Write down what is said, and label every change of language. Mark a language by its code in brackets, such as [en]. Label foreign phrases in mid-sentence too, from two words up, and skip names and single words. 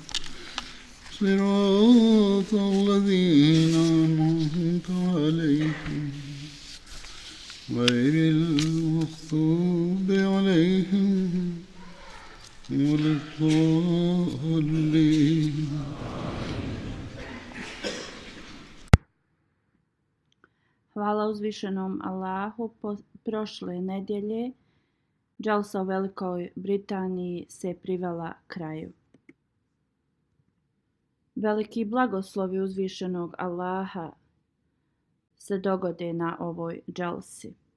[ar] صراط الذين أنعمت عليهم غير المغضوب عليهم ولا الضالين. [bs] Hvala uzvišenom Allahu. Prošle nedjelje džalsa u Velikoj Britaniji se privela kraju. Veliki blagoslovi uzvišenog Allaha se dogode na ovoj džalsi.